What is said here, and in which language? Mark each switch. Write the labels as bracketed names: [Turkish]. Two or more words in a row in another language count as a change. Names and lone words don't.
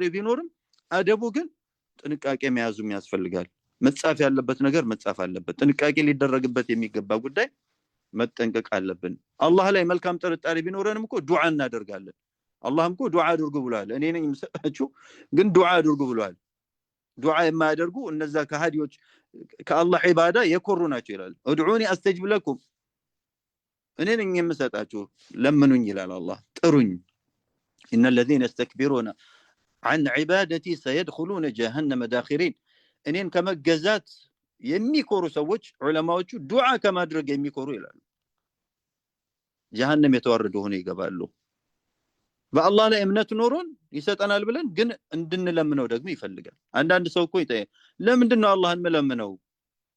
[Amharic] ቢኖርም አደቡ ግን ጥንቃቄ መያዙም ያስፈልጋል። መጻፍ ያለበት ነገር መጻፍ አለበት። ጥንቃቄ ሊደረግበት የሚገባ ጉዳይ መጠንቀቅ አለብን። አላህ ላይ መልካም ጥርጣሬ ቢኖርንም እኮ ዱዓ እናደርጋለን። አላህም እኮ ዱዓ አድርጉ ብሏል። እኔ ነኝ የምሰጣችሁ ግን ዱዓ አድርጉ ብሏል። ዱዓ የማያደርጉ እነዛ ከሃዲዎች ከአላህ ዒባዳ የኮሩ ናቸው ይላል። [Arabic] ادعوني استجب لكم [Amharic] እኔ ነኝ የምሰጣችሁ ለምኑኝ ይላል አላህ ጥሩኝ። [Arabic] ان الذين يستكبرون عن عبادتي سيدخلون جهنم داخرين [Amharic] እኔን ከመገዛት የሚኮሩ ሰዎች ዑለማዎቹ ዱዓ ከማድረግ የሚኮሩ ይላሉ ጀሃነም የተወረዱ ሆነው ይገባሉ። በአላህ ላይ እምነት ኖሮን ይሰጠናል ብለን ግን እንድንለምነው ደግሞ ይፈልጋል። አንዳንድ ሰው እኮ ለምንድን ነው አላህን መለምነው እንዴ?